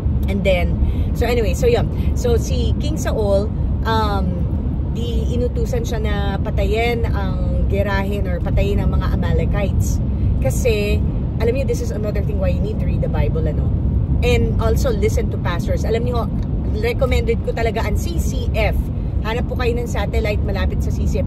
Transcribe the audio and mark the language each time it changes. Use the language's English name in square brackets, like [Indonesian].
[English] And then, so anyway, so yun. [Filipino] So si King Saul, di inutusan siya na patayin ang gerahin or patayin ang mga Amalekites. Kasi, alam niyo, [English] this is another thing why you need to read the Bible, and also listen to pastors. [Filipino] Alam niyo, recommended ko talaga ang CCF. Hanap po kayo ng satellite malapit sa CCF.